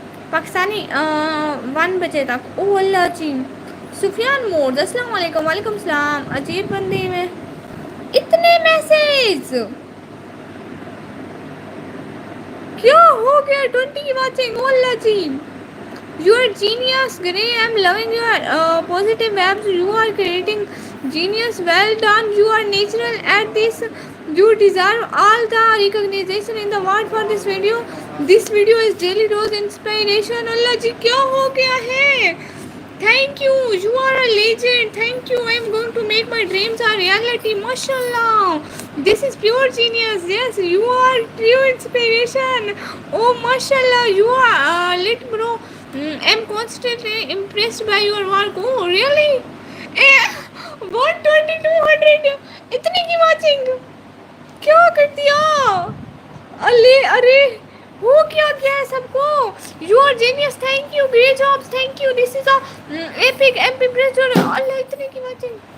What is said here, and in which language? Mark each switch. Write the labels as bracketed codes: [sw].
[ur] پاکستانی 1 بجے تک. او اللہ جی. سفیان مور السلام علیکم. وعلیکم السلام. عجیب بندی میں اتنے میسیج کیا ہو گیا؟ 20 watching. O Allah جی. [en] You are genius, Gray. I'm loving your positive vibes. You are creating genius. Well done. You are natural at this. You deserve all the recognition in the world for this video. This video is daily dose inspiration. [ur] Allah ji kya ho gaya hai? [en] Thank you. You are a legend. Thank you. I'm going to make my dreams a reality. MashaAllah. This is pure genius. Yes, you are pure inspiration. Oh, MashaAllah. You are lit, bro. I'm constantly impressed by your work. Oh, really? [ur] Eh, 12200 اتنی کی watching کیا کر دیا؟ ارے ہو کیا گیا ہے سب کو؟ [en] you are genius, thank you, [ur] great jobs, thank you, this is epic M P press اللہ اتنے کی واچنگ.